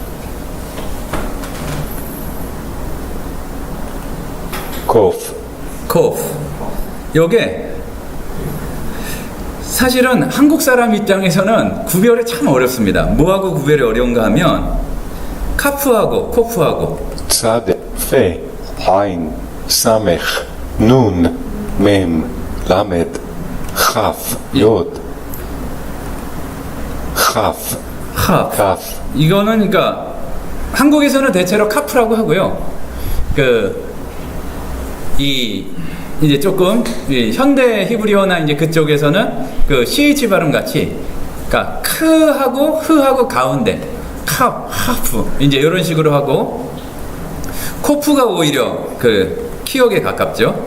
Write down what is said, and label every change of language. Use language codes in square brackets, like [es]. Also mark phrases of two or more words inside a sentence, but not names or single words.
[he] kof, 코프. [ko] 요게 사실은 한국 사람 입장에서는 구별이 참 어렵습니다. 뭐하고 구별이 어려운가 하면 카프하고 코프하고 [he] צדי, פא, עין, סמך, נון, מם, למד, כף, יוד, כף, 합. kaf, [ko] 이거는 그러니까 한국에서는 대체로 카프라고 하고요. 이제 조금 현대 히브리어나 이제 그쪽에서는 CH 발음 같이 그러니까 크하고 흐하고 가운데 하프 이제 이런 식으로 하고 코프가 오히려 키역에 가깝죠.